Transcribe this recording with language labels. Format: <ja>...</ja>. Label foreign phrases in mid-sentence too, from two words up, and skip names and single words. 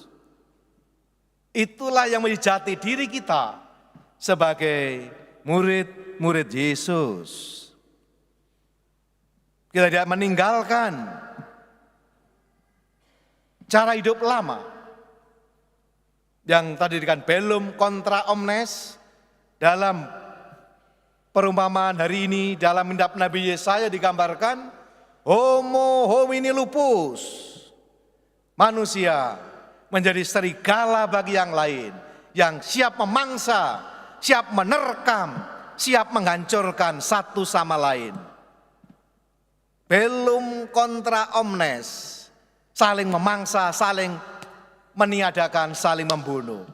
<id>Itulah yang menjadi jati diri kita sebagai murid-murid Yesus. Kita tidak meninggalkan cara hidup lama yang tadi dikatakan belum</id> <la>contra omnes.</la> <id>Dalam perumpamaan hari ini dalam kitab Nabi Yesaya digambarkan</id> <la>homo homini lupus,</la> <id>manusia menjadi serigala bagi yang lain, yang siap memangsa, siap menerkam, siap menghancurkan satu sama lain. Belum</id> <la>kontra omnes,</la> <id>saling memangsa, saling meniadakan, saling membunuh.</id>